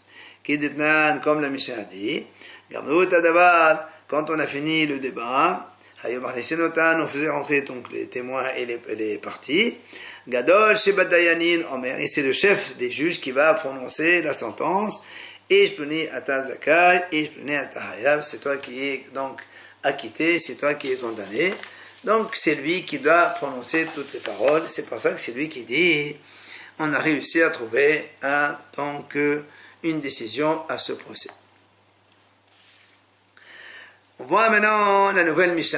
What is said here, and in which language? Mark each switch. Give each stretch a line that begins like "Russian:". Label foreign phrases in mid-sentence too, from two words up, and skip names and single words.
French: Comme la Mishnah dit, quand on a fini le débat, on faisait rentrer donc les témoins et les parties.
Hebrew: גדול שבדיינים אומר,
French: et c'est le chef des juges qui va prononcer la sentence.
Hebrew: איש פלוני אתה זכאי איש פלוני אתה חייב,
French: c'est toi qui es donc acquitté, c'est toi qui es condamné. Donc c'est lui qui doit prononcer toutes les paroles. C'est pour ça que c'est lui qui dit, on a réussi à trouver une décision à ce procès. On voit maintenant la nouvelle Mishnah.